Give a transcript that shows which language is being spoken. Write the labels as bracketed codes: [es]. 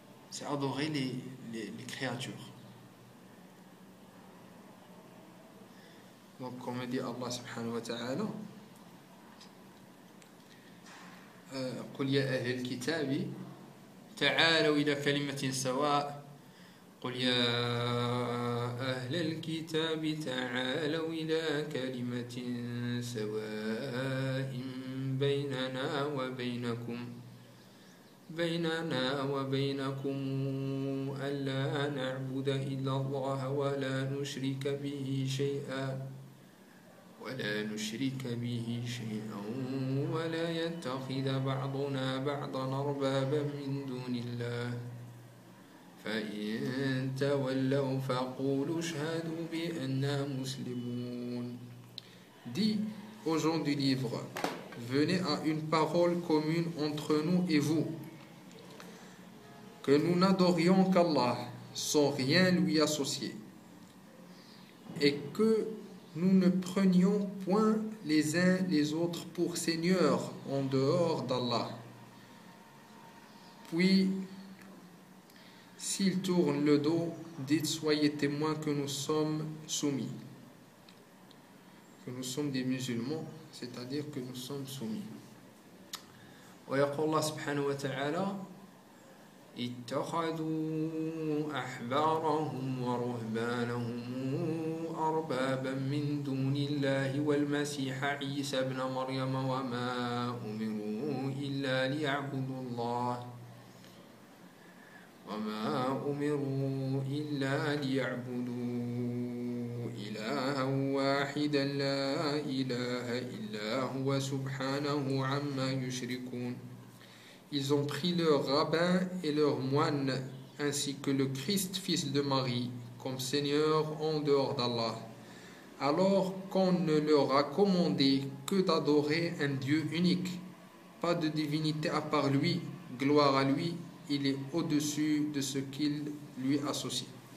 [fr] C'est adorer les créatures. Donc, comme dit [ar] Allah subhanahu wa ta'ala, قُلْ يَا أَهْلِ الْكِتَابِ تَعَالَوْا إِلَى كَلِمَةٍ سَوَاءٍ قُلْ يَا أَهْلَ الْكِتَابِ تَعَالَوْا إِلَى كَلِمَةٍ سَوَاءٍ بَيْنَنَا وَبَيْنَكُمْ بيننا وبينكم ألا نعبد إلا الله ولا نشرك به شيئا ولا يتخذ بعضنا بعضا أربابا من دون الله فإن تولوا فقولوا اشهدوا بأننا مسلمون. [fr] Dis aux gens du livre, venez à une parole commune entre nous et vous, que nous n'adorions qu'Allah sans rien lui associer, et que nous ne prenions point les uns les autres pour Seigneur en dehors d'Allah. Puis, s'il tourne le dos, dites, soyez témoins que nous sommes soumis. que nous sommes des musulmans, c'est-à-dire que nous sommes soumis. [ar] ويقول الله سبحانه وتعالى اتخذوا أحبارهم ورهبانهم أربابا من دون الله والمسيح عيسى ابن مريم وما أمروا إلا ليعبدوا الله وما أمروا إلا ليعبدوا إلها واحدا لا إله إلا هو سبحانه عما يشركون. [fr] Ils ont pris leurs rabbins et leurs moines, ainsi que le Christ, fils de Marie, comme Seigneur en dehors d'Allah. Alors qu'on ne leur a commandé que d'adorer un Dieu unique, pas de divinité à part lui, gloire à lui, il est au-dessus de ce qu'il lui associe.